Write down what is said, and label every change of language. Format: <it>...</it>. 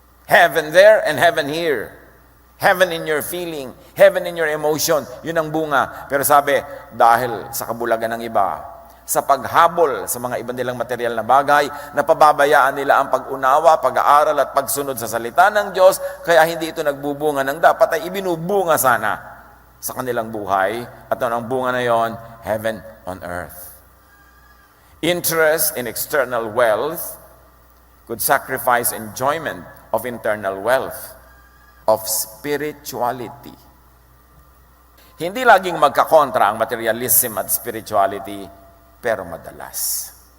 <en>Heaven there and heaven here. Heaven in your feeling, heaven in your emotion.</en> <tl>Yun ang bunga. Pero sabi, dahil sa kabulagan ng iba, sa paghabol sa mga ibang nilang material na bagay, napababayaan nila ang pag-unawa, pag-aaral at pagsunod sa salita ng Diyos, kaya hindi ito nagbubunga ng dapat ay ibinubunga sana sa kanilang buhay. At ang bunga na yon, heaven on earth.</tl> <en>Interest in external wealth could sacrifice enjoyment of internal wealth, of spirituality.</en> <tl>Hindi laging magkakontra ang materialism at spirituality, pero madalas.</tl>